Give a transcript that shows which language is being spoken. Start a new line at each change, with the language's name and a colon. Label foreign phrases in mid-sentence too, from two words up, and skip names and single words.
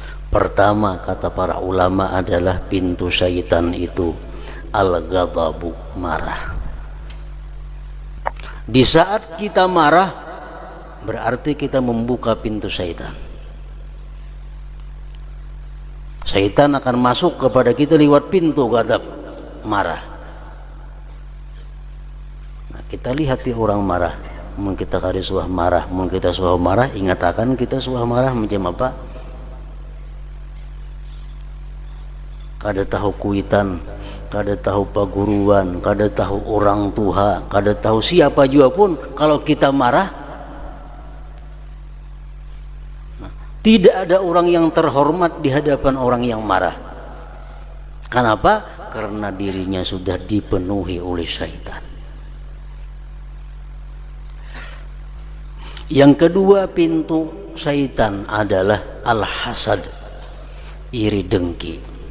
Indonesian: Pertama, kata para ulama, adalah pintu syaitan itu al-ghadabu, marah. Di saat kita marah, berarti kita membuka pintu syaitan. Syaitan akan masuk kepada kita lewat pintu ghadab, marah.
Banjar: Nah, kita lihat di orang marah, mun kita kali suah marah, mun kita suah marah, ingat akan kita suah marah macam apa? Kada tahu kuitan, kada tahu paguruan, kada tahu orang tua, kada tahu siapa juga pun, kalau kita marah,
Indonesian: tidak ada orang yang terhormat di hadapan orang yang marah. Kenapa? Karena dirinya sudah dipenuhi oleh syaitan. Yang kedua pintu syaitan adalah al-hasad, iri dengki.